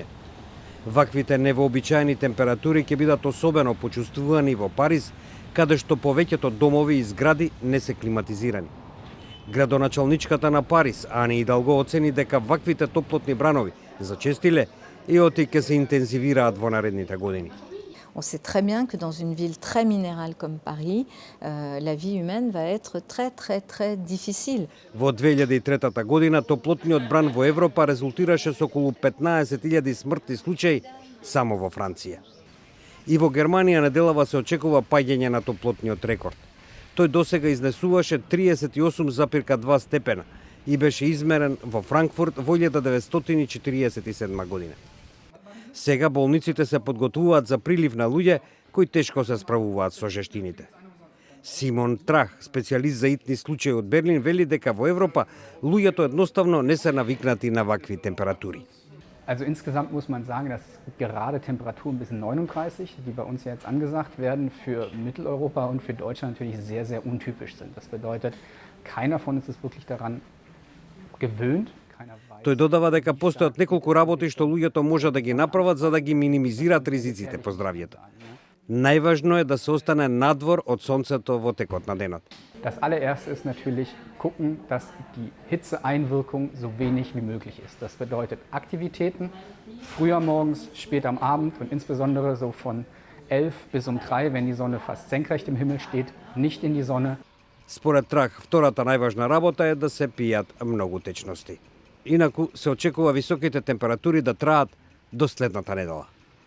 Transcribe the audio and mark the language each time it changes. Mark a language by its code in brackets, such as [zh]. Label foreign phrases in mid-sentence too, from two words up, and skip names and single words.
[mk] Ваквите невообичаени температури ќе бидат особено почувствувани во Париз, каде што повеќето домови и згради не се климатизирани. Градоначалничката на Париз, Ани Идалго, оцени дека ваквите топлотни бранови зачестиле и оти ќе се интензивираат во наредните години. [fr] On sait très bien que dans une ville très minérale comme Paris, la vie humaine va être très difficile. [mk] Во 2003 година топлотниот бран во Европа резултираше со околу 15.000 смртни случаи само во Франција. И во Германија неделава се очекува паѓање на топлотниот рекорд. Тој досега изнесуваше 38,2 степена и беше измерен во Франкфурт во 1947 година. Сега болниците се подготвуваат за прилив на луѓе кои тешко се справуваат со жештините. Симон Трах, специјалист за итни случаи од Берлин, вели дека во Европа луѓето едноставно не се навикнати на вакви температури. [de] Also insgesamt muss man sagen, dass gerade Temperaturen bis 39, die bei uns jetzt angesagt werden, für Mitteleuropa und für Deutschland natürlich sehr untypisch sind. Das bedeutet, keiner von uns ist wirklich daran gewöhnt. [mk] Тој додава дека постојат неколку работи што луѓето може да ги направат за да ги минимизираат ризиците по здравјето. Најважно е да се остане надвор од сонцето во текот на денот. [de] Das allererste ist natürlich gucken, dass die Hitzeeinwirkung so wenig wie möglich ist. Das bedeutet Aktivitäten früher morgens, spät am Abend und insbesondere so von 11 bis um 3, wenn die Sonne fast senkrecht im Himmel steht, nicht in die Sonne. [mk] Според Трах, втората најважна работа е да се пијат многу течности. Инаку се очекува високите температури да траат до следната недела.